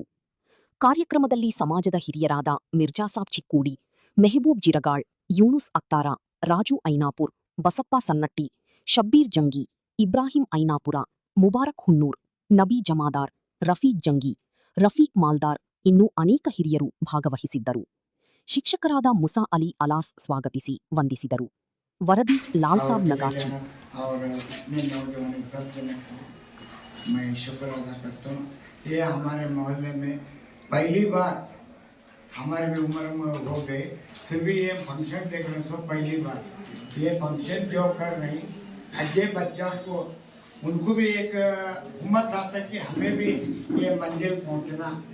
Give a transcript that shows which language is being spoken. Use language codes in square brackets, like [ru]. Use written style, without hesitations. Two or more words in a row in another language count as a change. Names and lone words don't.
[kn] ಕಾರ್ಯಕ್ರಮದಲ್ಲಿ ಸಮಾಜದ ಹಿರಿಯರಾದ ಮಿರ್ಜಾಸಾಬ್ ಚಿಕ್ಕೋಡಿ, ಮೆಹಬೂಬ್ ಜಿರಗಾಳ್, ಯೂನುಸ್ ಅತ್ತಾರ, ರಾಜು ಐನಾಪುರ್, ಬಸಪ್ಪ ಸನ್ನಟ್ಟಿ, ಶಬ್ಬೀರ್ ಜಂಗಿ, ಇಬ್ರಾಹಿಂ ಐನಾಪುರ, ಮುಬಾರಕ್ ಹುನ್ನೂರ್, ನಬಿ ಜಮಾದಾರ್, ರಫೀಕ್ ಜಂಗಿ, ರಫೀಕ್ ಮಾಲ್ದಾರ್ ಇನ್ನೂ ಅನೇಕ ಹಿರಿಯರು ಭಾಗವಹಿಸಿದ್ದರು. ಶಿಕ್ಷಕರಾದ ಮುಸಾ ಅಲಿ ಅಲಾಸ್ ಸ್ವಾಗತಿಸಿ ವಂದಿಸಿದರು. [hi] वरदी लाल साहब नगाची और अपने नौजवान सब जन को मैं शुक्र अदा करता हूँ। ये हमारे मोहल्ले में पहली बार, हमारे भी उम्र में हो गए फिर भी ये फंक्शन देख रहे हैं, पहली बार ये फंक्शन जो कर रही अजय बच्चा को उनको भी एक हुम्मत आता है कि हमें भी ये मंजिल पहुँचना।